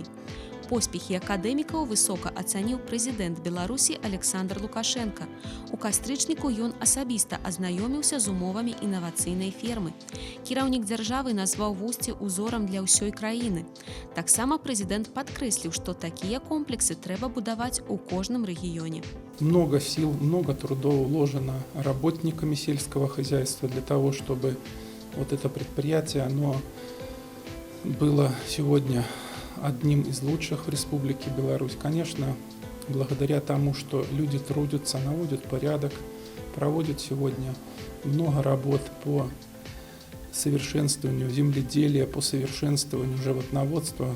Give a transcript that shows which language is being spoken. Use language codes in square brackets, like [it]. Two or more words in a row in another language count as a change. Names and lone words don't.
[be] Поспехі акадэмікаў высока ацаніў прэзідэнт Беларусі Александр Лукашенко. У кастрычніку ён асабіста азнаёміўся з умовамі інавацыйнай фермы. Кіраўнік дзяржавы назваў Вусце узорам для ўсёй краіны. Таксама прэзідэнт падкрэсліў, што такія комплексы трэба будаваць у кожным рэгіёне. [ru] Много сил, много трудов вложено работниками сельского хозяйства для того, чтобы вот это предприятие, оно было сегодня одним из лучших в Республике Беларусь. Конечно, благодаря тому, что люди трудятся, наводят порядок, проводят сегодня много работ по совершенствованию земледелия, по совершенствованию животноводства.